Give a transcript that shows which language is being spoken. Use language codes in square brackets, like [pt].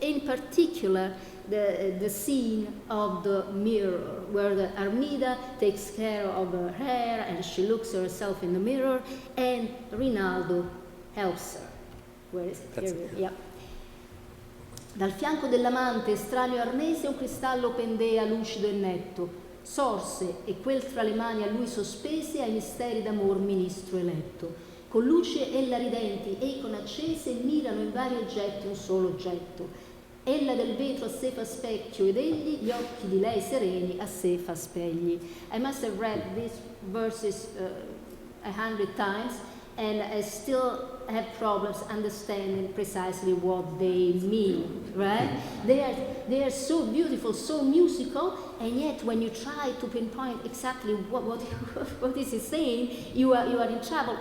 [en] In particular, the scene of the mirror, where the Armida takes care of her hair and she looks herself in the mirror, and Rinaldo helps her. Where is it? That's Here it. yeah. [it] Dal fianco dell'amante estraneo arnese un cristallo pendea lucido e netto. Sorse e quel tra le mani a lui sospese ai misteri d'amor ministro eletto. Con luce ella ridenti e con accese mirano in vari oggetti un solo oggetto. Ella del vetro a sé fa specchio ed egli gli occhi di lei sereni a sé fa spegli. [en] I must have read these verses 100 times and I still have problems understanding precisely what they mean, right? They are so beautiful, so musical, and yet when you try to pinpoint exactly what is he saying, you are in trouble.